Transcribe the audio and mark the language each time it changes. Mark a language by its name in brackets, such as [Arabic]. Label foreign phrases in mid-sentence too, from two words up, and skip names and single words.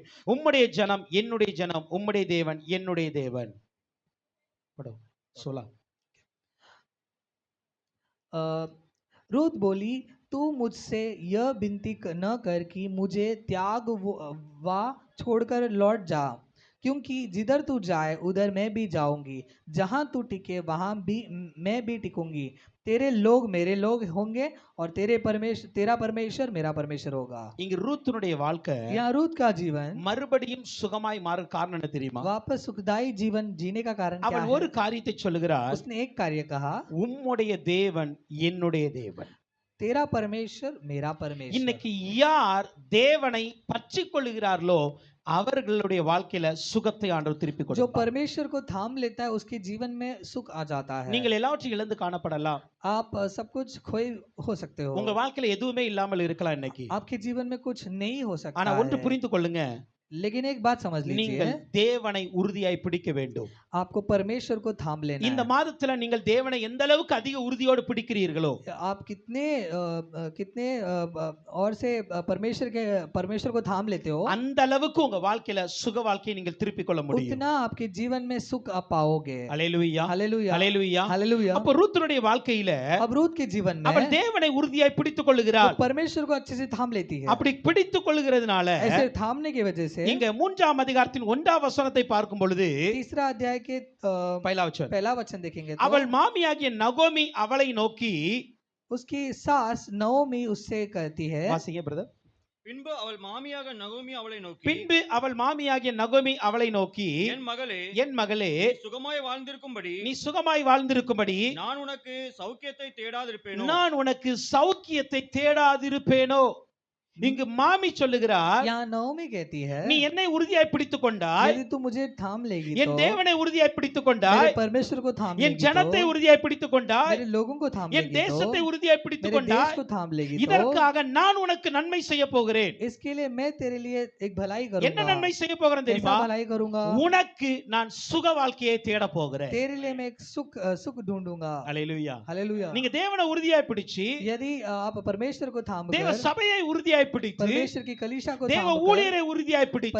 [Tamil] உம்முடைய ஜனம் என்னுடைய ஜனம், உம்முடைய தேவன் என்னுடைய தேவன். सोला [Hindi] रूत बोली, तू मुझसे यह विनती न कर कि मुझे त्याग वा छोड़कर लौट जा, क्योंकि जिधर तू जाए उधर मैं भी जाऊंगी, जहां तू टिके वहां भी मैं भी टिकूंगी। तेरे लोग मेरे लोग होंगे और तेरा परमेश्वर मेरा परमेश्वर होगा। [Tamil] இங்க ரூத்துனுடைய வாழ்க்கை [Hindi] यहाँ रूत का जीवन [Tamil] மறுபடியும் சுகமாய் மாற காரணம் என்ன தெரியுமா? [Hindi] वापस सुखदायी जीवन जीने का कारण क्या [Tamil] அவள் [Hindi] है? [Tamil] ஒரு காரியத்தை சொல்லுகிறார், [Hindi] उसने एक कार्य कहा, [Tamil] உம்முடைய தேவன் என்னுடைய தேவன். [Hindi] तेरा परमेश्वर मेरा परमेश्वर। [Tamil] இன்னைக்கு யார் தேவனை பற்றிக் கொள்கிறார்களோ அவர்களுடைய வாழ்க்கையில சுகத்தை ஆண்டவர் திருப்பி [Hindi] जो [Tamil] கொடுப்பார். [Hindi] परमेश्वर को थाम लेता है उसके जीवन में सुख आ जाता है। [Tamil] நீங்கள் எல்லாவற்றையும் இழந்து காணப்படலாம், [Hindi] आप सब कुछ खोए हो सकते हो, [Tamil] உங்க வாழ்க்கையில எதுவுமே இல்லாமல் இருக்கலாம் இன்னைக்கு. [Hindi] आपके जीवन में कुछ नहीं हो सकता [Tamil] ஆனா ஒன்று [Hindi] है। [Tamil] புரிந்து கொள்ளுங்க, [Hindi] लेकिन एक बात समझ लीजिए, [Tamil] நீங்கள் தேவனை உறுதியாய் பிடிக்க வேண்டும். [Hindi] आपको परमेश्वर को थाम लेना [Tamil] இந்த [Hindi] है। [Tamil] மாதத்துல நீங்கள் தேவனை எந்த அளவுக்கு அதிக உறுதியோடு பிடிக்கிறீர்களோ, [Hindi] आप कितने और से परमेश्वर को थाम लेते हो, [Tamil] அந்த அளவுக்கு உங்க வாழ்க்கையில சுக வாழ்க்கையை நீங்கள் திருப்பிக் கொள்ள முடியும். [Hindi] उतना आपके जीवन में सुख आप पाओगे। [Tamil] அல்லேலூயா, [Hindi] हालेलुया, [Tamil] அல்லேலூயா. [Hindi] हालेलुया। [Tamil] அப்ப ரூத்துனுடைய வாழ்க்கையில [Hindi] अब रूत के जीवन [Tamil] அவள் [Hindi] में [Tamil] தேவனை உறுதியாய் பிடித்துக் கொள்ளுகிறாள். [Hindi] वो परमेश्वर को अच्छे से थाम लेती है। [Tamil] அப்படி பிடித்துக் கொள்ளுகிறதுனால [Hindi] ऐसे थामने की वजह से [Tamil] இங்க 3ஆம் அதிகாரத்தின் 1ஆம் வசனத்தை பார்க்கும் பொழுது [Hindi] तीसरा अध्याय के पहला वचन देखेंगे तो, [Tamil] அவள் மாமியாகிய நகோமி அவளை நோக்கி, [Hindi] उसकी सास नओमी उससे कहती है, [Tamil] வாசிங்க பிரதர். பின்பு அவள் மாமியாக நகோமி அவளை நோக்கி, பின்பு அவள் மாமியாகிய நகோமி அவளை நோக்கி, என் மகளே, என் மகளே, நீ சுகமாய் வாழ்ந்திருக்கும்படி நீ சுகமாய் வாழ்ந்திருக்கும்படி நான் உனக்கு சௌக்கியத்தை தேடாதிருப்பேனோ? நான் உனக்கு சௌக்கியத்தை தேடாதிருப்பேனோ? இங்கு மாமி சொல்லுகிறார், [Hindi] यहाँ नवमी कहती है [Tamil] நீ என்னை உறுதியாய் பிடித்துக் கொண்டாய், [Hindi] यदि तू मुझे थाम लेगी [Tamil] என் [Hindi] तो [Tamil] தேவனை உறுதியாய் பிடித்துக் கொண்டாய், [Hindi] मेरे परमेश्वर को थाम [Tamil] என் [Hindi] लेगी [Tamil] ஜனத்தை [Hindi] तो [Tamil] உறுதியாய் பிடித்துக் கொண்டாய், [Hindi] मेरे लोगों को थाम [Tamil] என் [Hindi] लेगी तो [Tamil] தேசத்தை உறுதியாய் பிடித்துக் [Hindi] मेरे देश [Tamil] கொண்டாய், [Hindi] को थाम लेगी तो [Tamil] இதற்காக நான் உனக்கு நன்மை செய்ய போகிறேன். [Hindi] इसके लिए मैं तेरे लिए एक भलाई [Tamil] என்ன [Hindi] करूंगा। [Tamil] நன்மை செய்ய போகிறேன் [Hindi] ऐसा [Tamil] தெரியுமா? [Hindi] भलाई करूंगा, [Tamil] உனக்கு நான் சுக வாழ்க்கையை தேட போகிறேன். [Hindi] तेरे लिए मैं एक सुख ढूंढूंगा। [Tamil] அல்லேலூயா. [Hindi] हालेलुया। [Tamil] நீங்க தேவனை உறுதியாய் பிடிச்சு, [Hindi] यदि आप परमेश्वर को थाम [Tamil] தேவ [Hindi] कर, [Tamil] சபையை உறுதியாய் பிடித்து, [Hindi] परमेश्वर की कलीसिया को [Tamil] தேவ [Hindi] थाम कर, [Tamil] ஊழியரை உறுதியாய் பிடித்து,